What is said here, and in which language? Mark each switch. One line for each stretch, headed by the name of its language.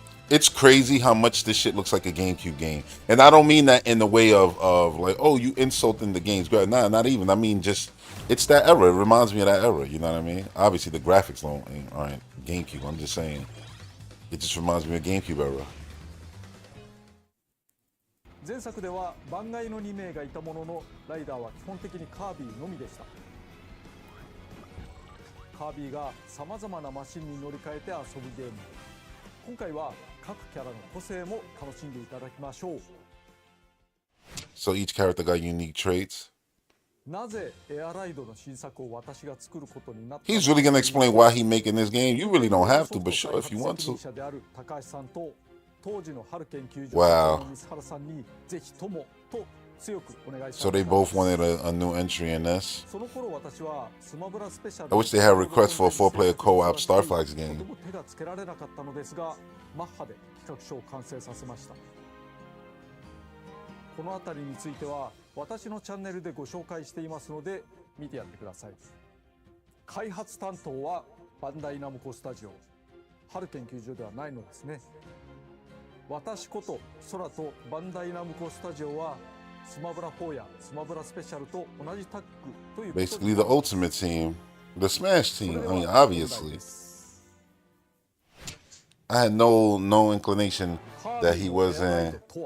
English: It's crazy how much this shit looks like a GameCube game, and I don't mean that in the way of like, oh, you insulting the game's good. Nah, not even. I mean just it's that era. It reminds me of that era. You know what I mean? Obviously the graphics aren't GameCube. I'm just saying it just reminds me of GameCube era.
Japanese: 前作では番外の2名がいたものの、ライダーは基本的にカービィのみでした。カービィがさまざまなマシンに乗り換えて遊ぶゲーム。今回は各キャラの個性も楽しんでいただきましょう。 So each character got unique traits. なぜエアライドの新作を私が作ることになったのか。
English: He's really gonna explain why he making this game. You really don't have to, but sure if you want to.
Japanese: である高橋さんと当時の春研究所
English: Wow.
Japanese: の水原さんにぜひともと強くお願いします。
English: So they both wanted a new entry in this.
Japanese: その頃私はスマブラスペシャル
English: I wish they had requests for a 4-player co-op Star Fox game.
Japanese: とても手がつけられなかったのですが、マッハで企画書を完成させました。このあたりについては私のチャンネルでご紹介していますので見てやってください。開発担当はバンダイナムコスタジオ、春研究所ではないのですね。私こと空とバンダイナムコスタジオはスマブラ4やスマブラスペシャルと同じタッグということで
English: Basically the ultimate team. The Smash team. I mean, obviously. I had no inclination that he was in.